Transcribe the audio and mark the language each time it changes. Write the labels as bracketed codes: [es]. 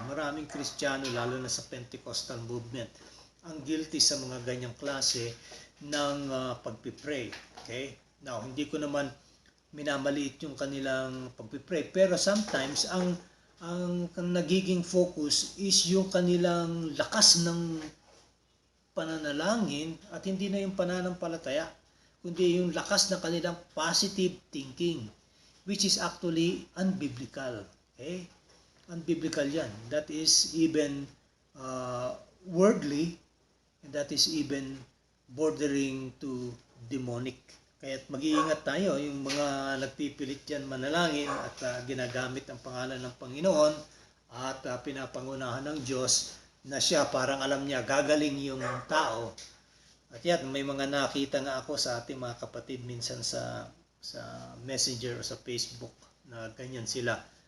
[tl] Maraming Kristiyano, lalo na sa Pentecostal movement, ang guilty sa mga ganyang klase ng pagpipray. Okay? Now, hindi ko naman minamaliit yung kanilang pagpipray. Pero sometimes, ang nagiging focus is yung kanilang lakas ng pananalangin at hindi na yung pananampalataya, kundi yung lakas ng kanilang positive thinking, [en] which is actually unbiblical. [tl] Okay? Unbiblical yan. [en] That is even worldly, and that is even bordering to demonic. [tl] Kaya't mag-iingat tayo, yung mga nagpipilit yan manalangin at ginagamit ang pangalan ng Panginoon at pinapangunahan ng Diyos na siya parang alam niya gagaling yung tao. At yan, may mga nakita nga ako sa ating mga kapatid minsan sa Messenger o sa Facebook na ganyan sila.